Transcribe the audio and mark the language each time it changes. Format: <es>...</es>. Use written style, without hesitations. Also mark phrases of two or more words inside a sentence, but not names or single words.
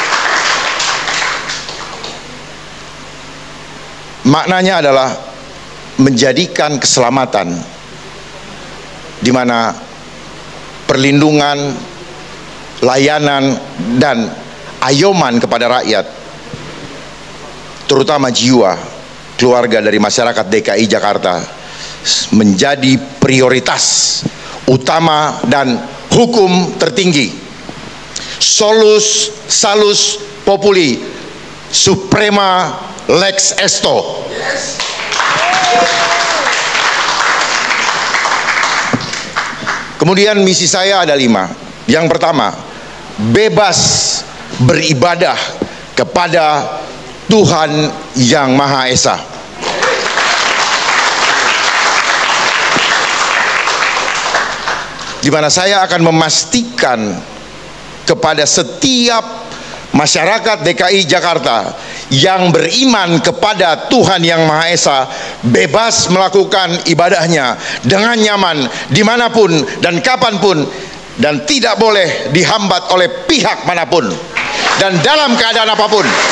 <id>Maknanya adalah menjadikan keselamatan di mana perlindungan, layanan, dan ayoman kepada rakyat, terutama jiwa keluarga dari masyarakat DKI Jakarta, menjadi prioritas utama dan hukum tertinggi.</id> <la>Solus salus populi suprema lex esto.</la> <id>Kemudian misi saya ada 5. Yang pertama, bebas beribadah kepada Tuhan Yang Maha Esa. Di mana saya akan memastikan kepada setiap masyarakat DKI Jakarta yang beriman kepada Tuhan Yang Maha Esa bebas melakukan ibadahnya dengan nyaman dimanapun dan kapanpun, dan tidak boleh dihambat oleh pihak manapun dan dalam keadaan apapun.</id>